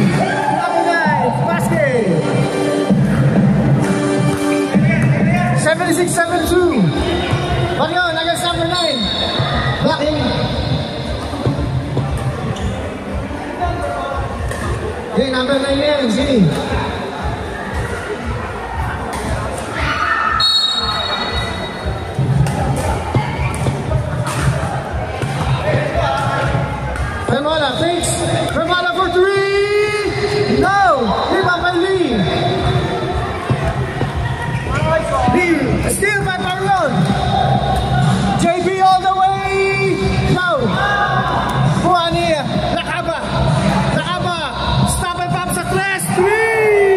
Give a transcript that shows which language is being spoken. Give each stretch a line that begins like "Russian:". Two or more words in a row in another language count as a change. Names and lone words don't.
English: Number 9. Basket. 76-72. Marion against number 9. Blocking. Okay, number 9 yan. Sini. Vermola fakes. Vermola for 3. No. Rebound by Lee. Steal by Marion. JB all the way. No. Juania. Lakaba. Stop and pop sa class. 3.